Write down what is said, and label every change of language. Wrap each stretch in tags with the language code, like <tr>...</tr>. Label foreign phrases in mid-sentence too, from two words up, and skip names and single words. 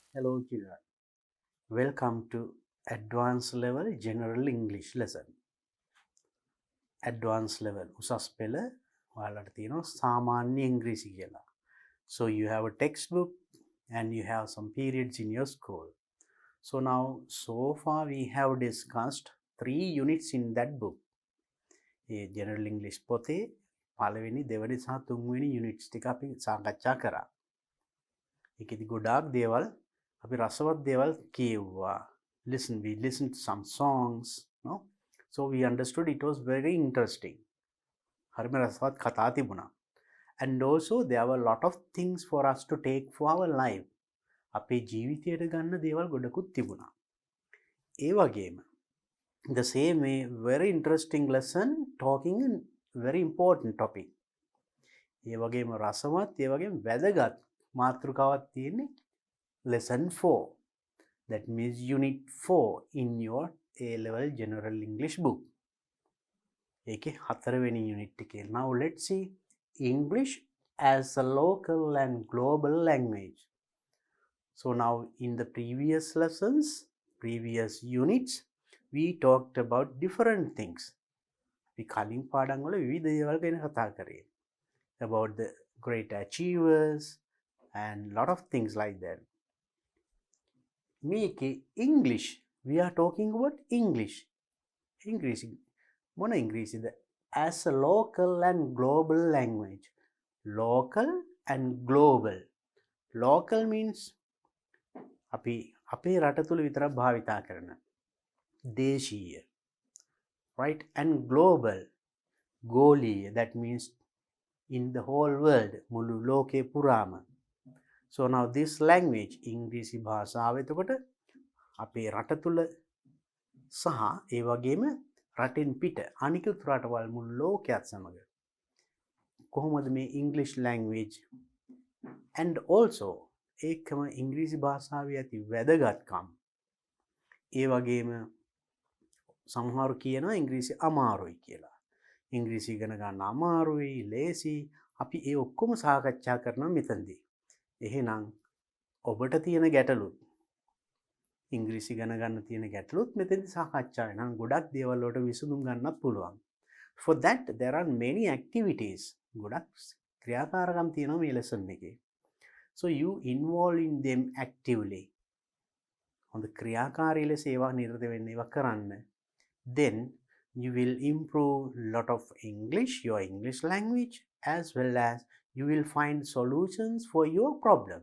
<en>Hello children. Welcome to Advanced Level General English lesson. Advanced level</en> <si>උසස් පෙළ ඔයාලට තියෙනවා සාමාන්‍ය ඉංග්‍රීසි කියලා.</si> <en>So you have a textbook and you have some periods in your school. So now so far we have discussed 3 units in that book.</en> <si>ඒ</si> <en>General English</en> <si>පොතේ පළවෙනි දෙවෙනි සහ තුන්වෙනි units ටික අපි සාකච්ඡා කරා. ඒකෙදි ගොඩාක් දේවල් අපි රසවත් දේවල් කියෙව්වා.</si> <en>We listened to some songs, no? So we understood it was very interesting.</en> <si>හරිම රසවත් කතා තිබුණා.</si> <en>And also there were a lot of things for us to take for our life.</en> <si>අපේ ජීවිතයට ගන්න දේවල් ගොඩකුත් තිබුණා. ඒ වගේම</si> <en>the same way very interesting lesson talking a very important topic.</en> <si>ඒ වගේම රසවත් ඒ වගේම වැදගත් මාතෘකාවක් තියෙන්නේ lesson 4.</si> <en>That means unit 4 in your A-level general English book.</en> <si>ඒකේ 4 වෙනි unit එකේ.</si> <en>Now let's see English as a local and global language. So now in the previous lessons, previous units, we talked about different things.</en> <si>අපි කලින් පාඩම් වල විවිධ දේවල් ගැන කතා කරේ.</si> <en>About the great achievers and lot of things like that. මේකේ English, we are talking about English.</en> <si>English මොන ඉංග්‍රීසිද?</si> <en>As a local and global language. Local and global. Local means</en> <si>අපි අපේ රට තුල විතරක් භාවිතා කරන දේශීය,</si> <en>right? And global, ගෝලීය, that means in the whole world,</en> <si>මුළු ලෝකේ පුරාම.</si> <en>So now this language,</en> <si>ඉංග්‍රීසි භාෂාව එතකොට අපේ රට තුල සහ ඒ වගේම රටින් පිට අනිකුත් රටවල් මුළු ලෝකයක් සමග කොහොමද මේ</si> <en>English language and also</en> <si>ඒකම ඉංග්‍රීසි භාෂාවේ ඇති වැදගත්කම්. ඒ වගේම සමහරු කියනවා ඉංග්‍රීසි අමාරුයි කියලා. ඉංග්‍රීසි ඉගෙන ගන්න අමාරුයි, ලේසි. අපි ඒ ඔක්කොම සාකච්ඡා කරනවා මෙතනදී. එහෙනම් ඔබට තියෙන ගැටලුත් ඉංග්‍රීසි ඉගෙන ගන්න තියෙන ගැටලුත් මෙතනදී සාකච්ඡා වෙනවා. ගොඩක් දේවල් වලට විසඳුම් ගන්නත් පුළුවන්.</si> <en>For that there are many activities.</en> <si>ගොඩක් ක්‍රියාකාරකම් තියෙනවා මේ lesson එකේ.</si> <en>So you involve in them actively.</en> <si>හොඳ ක්‍රියාකාරී ලෙස ඒවා නිරත වෙන්න ඒවා කරන්න.</si> <en>Then you will improve lot of English, your English language, as well as you will find solutions for your problems.</en>